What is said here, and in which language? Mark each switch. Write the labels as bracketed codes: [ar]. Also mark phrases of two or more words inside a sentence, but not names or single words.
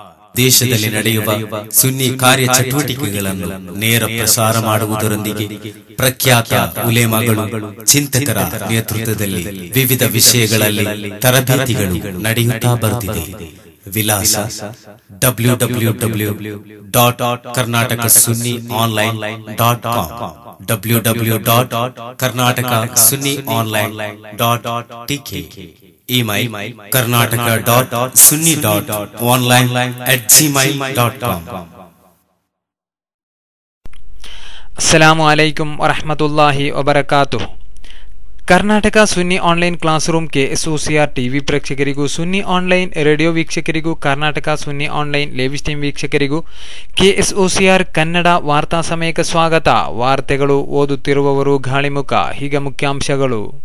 [kn] ದೇಶದಲ್ಲಿ ನಡೆಯುವ ಸುನ್ನಿ ಕಾರ್ಯ ಚಟುವಟಿಕೆಗಳನ್ನು ನೇರ ಪ್ರಸಾರ ಮಾಡುವುದರೊಂದಿಗೆ ಪ್ರಖ್ಯಾತ ಉಲೇಮಾಗಳು ಚಿಂತಕರ ನೇತೃತ್ವದಲ್ಲಿ ವಿವಿಧ ವಿಷಯಗಳಲ್ಲಿ ತರಬೇತಿಗಳು ನಡೆಯುತ್ತಾ ಬರುತ್ತಿದೆ. ವಿಳಾಸ www.karnatakasunniOnline.com www.karnatakasunniOnline.tk Email karnataka.sunni.online@gmail.com. [ar] السلام عليكم ورحمة الله وبركاته. [kn] ಕರ್ನಾಟಕ ಸುನ್ನಿ ಆನ್ಲೈನ್ ಕ್ಲಾಸ್ ರೂಮ್ KSOCR ಟಿವಿ ಪ್ರೇಕ್ಷಕರಿಗೂ ಸುನ್ನಿ ಆನ್ಲೈನ್ ರೇಡಿಯೋ ವೀಕ್ಷಕರಿಗೂ ಕರ್ನಾಟಕ ಸುನ್ನಿ ಆನ್ಲೈನ್ [en] live stream [kn] ವೀಕ್ಷಕರಿಗೂ KSOCR ಕನ್ನಡ ವಾರ್ತಾ ಸಮಯಕ್ಕೆ ಸ್ವಾಗತ. ವಾರ್ತೆಗಳು ಓದುತ್ತಿರುವವರು ಗಾಳಿಮುಖ. ಹೀಗ ಮುಖ್ಯಾಂಶಗಳು.